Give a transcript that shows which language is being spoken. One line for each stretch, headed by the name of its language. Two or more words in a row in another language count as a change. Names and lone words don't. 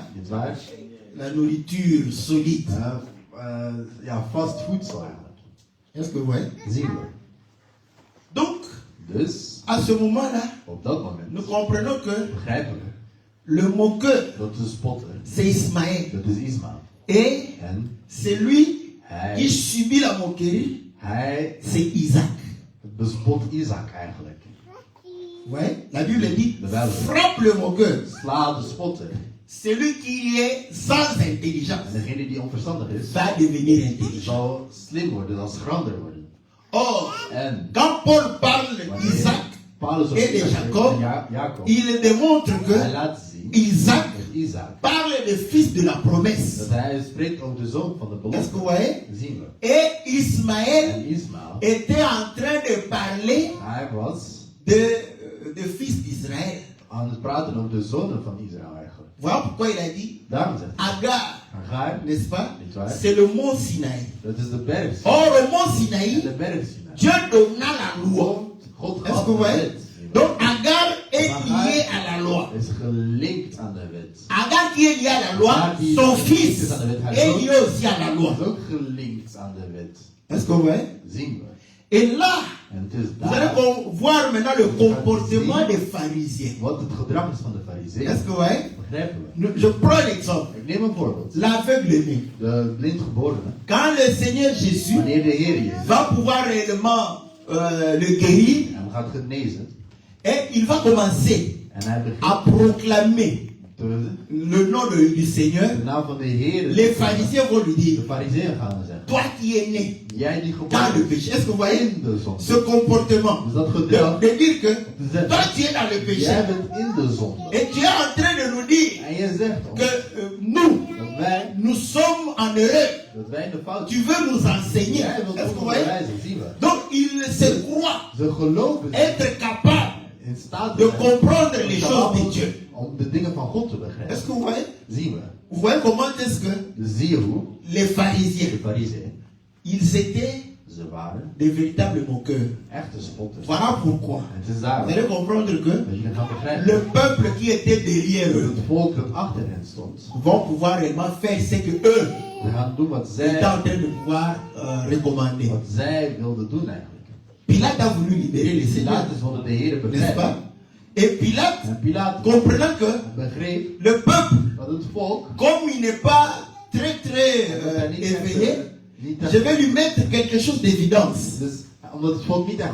Dutch: Niet waar?
French: La nourriture solide.
Dutch: Ja, vast voedsel eigenlijk.
French: Est-ce que vous voyez?
Dutch: Zien we.
French: Donc,
Dutch: Dus,
French: à ce moment-là,
Dutch: op dat moment,
French: nous comprenons que
Dutch: begrijpen we
French: le moqueur,
Dutch: dat de spotter,
French: c'est Ismaël.
Dutch: dat is Ismaël.
French: Et
Dutch: En
French: celui qui
Dutch: hij
French: subit la moquerie, c'est Isaac.
Dutch: bespot Isaac eigenlijk.
French: Ouais, la Bible dit,
Dutch: De Bijbel.
French: frappe le moqueur.
Dutch: Sla de spotter.
French: Celui qui est sans intelligence
Dutch: En degene die onverstandig is,
French: va devenir intelligent.
Dutch: zal slim worden, zal schrander worden.
French: Or,
Dutch: En
French: quand Paul parle
Dutch: wanneer
French: d'Isaac,
Dutch: Paulus over
French: et de
Dutch: Isaac
French: Jacob,
Dutch: en Jacob,
French: il démontre
Dutch: hij
French: que
Dutch: laat zien
French: Isaac
Dutch: dat Isaac,
French: parle des fils de la promesse.
Dutch: dat hij spreekt over de zoon van de
French: Est-ce que vous
Dutch: belofte.
French: voyez?
Dutch: Zien we.
French: Et Ismaël
Dutch: En Ismaël,
French: était en train de parler
Dutch: hij was
French: de fils d'Israël.
Dutch: aan het praten over de zonen van Israël eigenlijk.
French: Voilà pourquoi il a dit
Dutch: Daarom zegt hij,
French: Agar,
Dutch: Hagar,
French: n'est-ce pas?
Dutch: Niet waar?
French: C'est le mont Sinaï.
Dutch: dat is de berg.
French: Or, le mont
Dutch: En
French: Sinaï,
Dutch: de berg Sinai.
French: Dieu donna la loi.
Dutch: God
French: Est-ce
Dutch: gaf
French: que vous
Dutch: de
French: voyez?
Dutch: wet.
French: Donc, Agar est
Dutch: Hagar
French: lié à la loi.
Dutch: is gelinkt aan de wet.
French: Agar qui est lié à la loi, Agar qui son est fils
Dutch: aan de wet, haar
French: est
Dutch: zoon,
French: lié aussi à la loi.
Dutch: is ook gelinkt aan de wet.
French: Est-ce que vous voyez?
Dutch: Zien we.
French: Et là,
Dutch: En het is
French: vous allez
Dutch: daar
French: voir maintenant le comportement des pharisiens.
Dutch: wat het gedrag is van de farizeeën.
French: Est-ce que vous voyez?
Dutch: Begrijpen we.
French: Je prends l'exemple.
Dutch: Ik neem een voorbeeld.
French: L'aveugle-né.
Dutch: De blindgeborene.
French: Quand le Seigneur Jésus
Dutch: Wanneer de Heer Jezus
French: va pouvoir réellement le guérir,
Dutch: hem gaat genezen.
French: et il va commencer
Dutch: En hij begint
French: à proclamer le nom du Seigneur,
Dutch: de naam van de Heer.
French: les pharisiens vont lui
Dutch: De
French: dire,
Dutch: farizeeën gaan dan zeggen.
French: toi qui es né
Dutch: Jij die
French: dans
Dutch: geboren
French: le
Dutch: bent
French: péché. Est-ce que vous voyez
Dutch: in de zonde.
French: ce comportement
Dutch: Dus dat gedrag.
French: de dire que
Dutch: Te zeggen.
French: toi tu es dans le
Dutch: Jij
French: péché
Dutch: bent in de zonde.
French: et tu es en train de nous dire
Dutch: En je zegt ons
French: que nous,
Dutch: dat wij,
French: nous sommes en erreur.
Dutch: dat wij in de fout
French: Tu
Dutch: zijn.
French: veux nous enseigner.
Dutch: Jij wilt
French: Est-ce que
Dutch: ons
French: vous voyez?
Dutch: onderwijzen, zien we.
French: Donc, ils se croient
Dutch: Ze geloven
French: être capables
Dutch: in staat
French: de
Dutch: te zijn
French: comprendre les choses de Dieu.
Dutch: om de dingen van God te
French: Est-ce
Dutch: begrijpen.
French: que vous voyez?
Dutch: Zien we.
French: Vous voyez comment est-ce que
Dutch: Dus zie je hoe
French: les pharisiens,
Dutch: de fariseeën,
French: ils étaient
Dutch: ze waren
French: des véritables moqueurs.
Dutch: echte spotters.
French: Voilà pourquoi.
Dutch: En het is
French: Vous
Dutch: daarom
French: allez comprendre que
Dutch: dat je gaat begrijpen
French: le peuple qui était derrière
Dutch: dat
French: eux
Dutch: het volk dat achter hen stond,
French: vont pouvoir réellement faire ce que eux
Dutch: we gaan doen wat
French: étaient en
Dutch: zij,
French: train de pouvoir recommander.
Dutch: wat zij wilden doen eigenlijk.
French: Pilate a voulu libérer les Seigneurs,
Dutch: Pilatus wilde de Heer
French: n'est-ce
Dutch: begrijpen.
French: pas? Et Pilate,
Dutch: En Pilatus
French: comprenant que
Dutch: begreep
French: le peuple,
Dutch: dat het volk,
French: comme il n'est pas très
Dutch: dat hij niet echt,
French: éveillé,
Dutch: niet
French: je
Dutch: echt,
French: vais lui mettre quelque chose d'évidence.
Dutch: dus omdat het volk niet echt